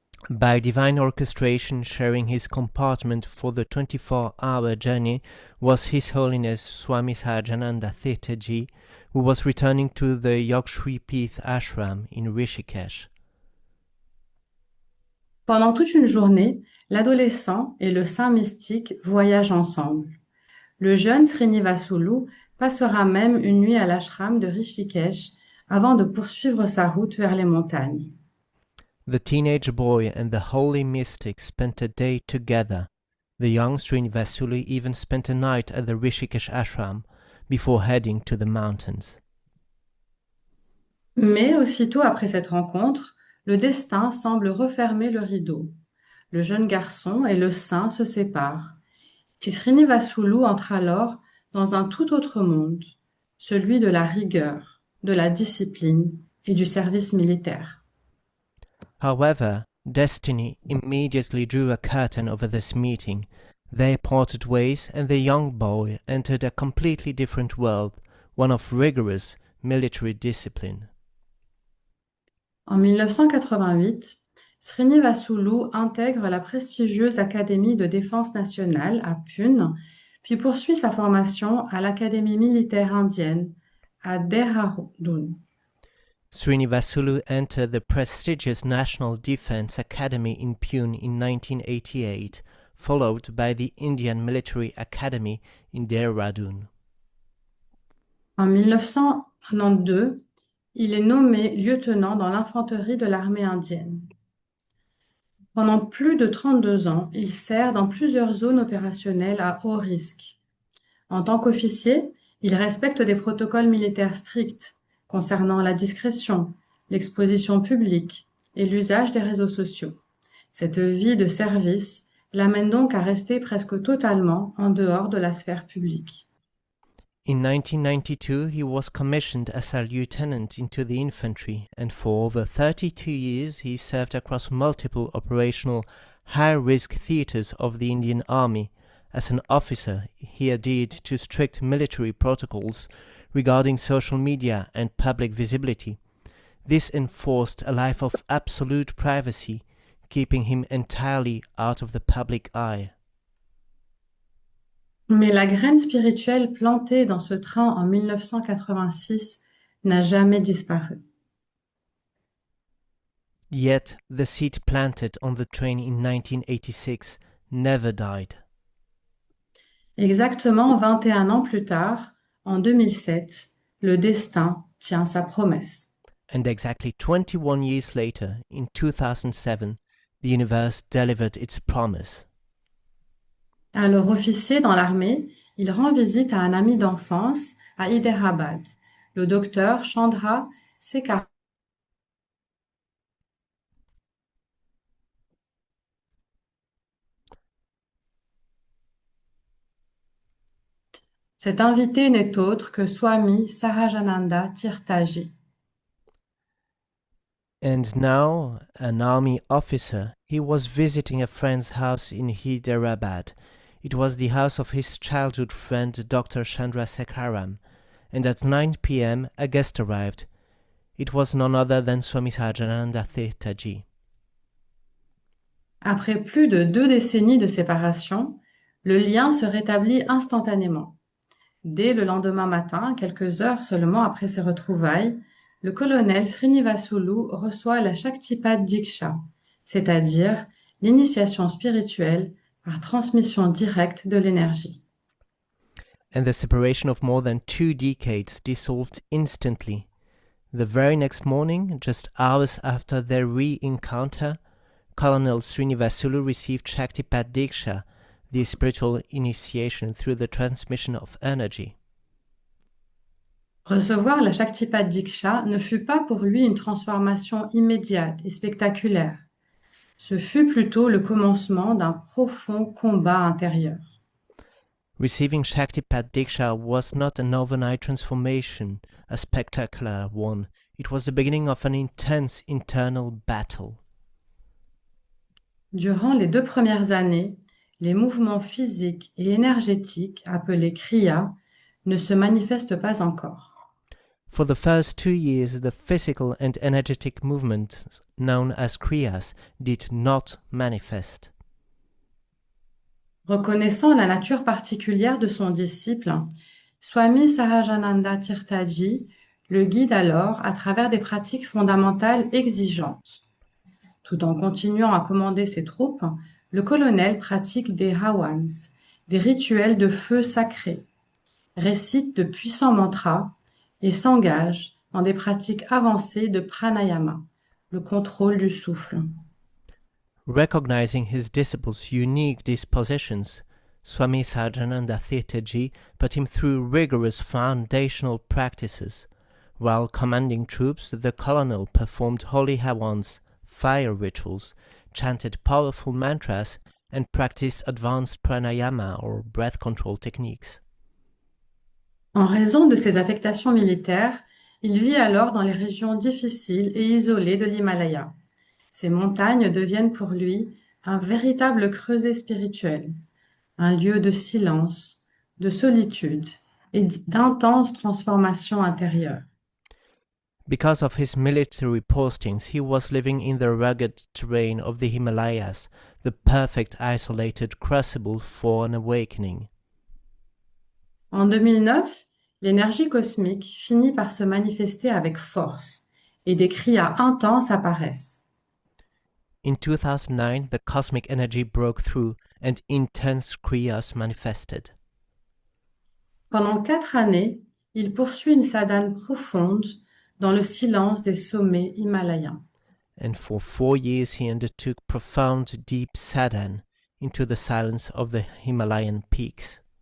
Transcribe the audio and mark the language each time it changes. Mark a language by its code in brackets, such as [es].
[en] By divine orchestration, sharing his compartment for the 24-hour journey was His Holiness Swami Sahajananda Tirthaji, who was returning to the Yogsripit ashram in Rishikesh. [fr] Pendant toute une journée, l'adolescent et le saint mystique voyagent ensemble. Le jeune Srinivasulu passera même une nuit à l'ashram de Rishikesh avant de poursuivre sa route vers les montagnes. [en] The teenage boy and the holy mystic spent a day together. The young Srinivasulu even spent a night at the Rishikesh ashram before heading to the mountains. [fr] Mais aussitôt après cette rencontre, le destin semble refermer le rideau. Le jeune garçon et le saint se séparent. Et Srinivasulu entre alors dans un tout autre monde, celui de la rigueur, de la discipline et du service militaire. [en] However, destiny immediately drew a curtain over this meeting. They parted ways, and the young boy entered a completely different world, one of rigorous military discipline. [fr] En 1988, Srinivasulu intègre la prestigieuse Académie de défense nationale à Pune, puis poursuit sa formation à l'Académie militaire indienne à Dehradun. [en] Srinivasulu entered the prestigious National Defense Academy in Pune in 1988, followed by the Indian Military Academy in Dehradun. [fr] En 1992, il est nommé lieutenant dans l'infanterie de l'armée indienne. Pendant plus de 32 ans, il sert dans plusieurs zones opérationnelles à haut risque. En tant qu'officier, il respecte des protocoles militaires stricts concernant la discrétion, l'exposition publique et l'usage des réseaux sociaux. Cette vie de service l'amène donc à rester presque totalement en dehors de la sphère publique. [en] In 1992, he was commissioned as a lieutenant into the infantry, and for over 32 years he served across multiple operational high-risk theaters of the Indian Army. As an officer, he adhered to strict military protocols regarding social media and public visibility. This enforced a life of absolute privacy, keeping him entirely out of the public eye. [fr] Mais la graine spirituelle plantée dans ce train en 1986 n'a jamais disparu. [en] Yet the seed planted on the train in 1986 never died. [fr] Exactement 21 ans plus tard, en 2007, le destin tient sa promesse. [en] And exactly 21 years later, in 2007, the universe delivered its promise. [fr] Alors officier dans l'armée, il rend visite à un ami d'enfance à Hyderabad, le docteur Chandra Sekhar. Cet invité n'est autre que Swami Sahajananda Tirthaji. [en] And now, an army officer, he was visiting a friend's house in Hyderabad. It was the house of his childhood friend Dr. Chandrasekharam, and at 9 p.m. a guest arrived. It was none other than Swami Sahajananda Tirthaji. [fr] Après plus de 2 décennies de séparation, le lien se rétablit instantanément. Dès le lendemain matin, quelques heures seulement après ses retrouvailles, le colonel Srinivasulu reçoit la Shaktipat Diksha, c'est-à-dire l'initiation spirituelle par transmission directe de l'énergie. [en] And the separation of more than 2 decades dissolved instantly. The very next morning, just hours after their re-encounter, Colonel Srinivasulu received Shaktipat Diksha, the spiritual initiation through the transmission of energy. [fr] Recevoir la Shaktipat Diksha ne fut pas pour lui une transformation immédiate et spectaculaire. Ce fut plutôt le commencement d'un profond combat intérieur. [en] Receiving Shaktipat Diksha was not an overnight transformation, a spectacular one. It was the beginning of an intense internal battle. [fr] Durant les 2 premières années, les mouvements physiques et énergétiques, appelés kriya, ne se manifestent pas encore. [en] For the first 2 years, the physical and energetic movements known as kriyas did not manifest. [fr] Reconnaissant la nature particulière de son disciple, Swami Sahajananda Tirthaji le guide alors à travers des pratiques fondamentales exigeantes. Tout en continuant à commander ses troupes, le colonel pratique des hawans, des rituels de feu sacré, récite de puissants mantras et s'engage dans des pratiques avancées de pranayama, le contrôle du souffle. [en] Recognizing his disciples' unique dispositions, Swami Sahajananda Tirthaji put him through rigorous foundational practices. While commanding troops, the colonel performed holy hawans, fire rituals, chanted powerful mantras, and practiced advanced pranayama or breath control techniques. [fr] En raison de ses affectations militaires, il vit alors dans les régions difficiles et isolées de l'Himalaya. Ces montagnes deviennent pour lui un véritable creuset spirituel, un lieu de silence, de solitude et d'intenses transformations intérieures. [en] Because of his military postings, he was living in the rugged terrain of the Himalayas, the perfect isolated crucible for an awakening. [fr] En 2009, l'énergie cosmique finit par se manifester avec force et des kriyas intenses apparaissent. [en] In 2009, the cosmic energy broke through and intense kriyas manifested. [fr] Pendant 4 années, il poursuit une sadhane profonde dans le silence des sommets himalayens. [en] And for 4 years he undertook profound, deep sadhana into the silence of the Himalayan peaks.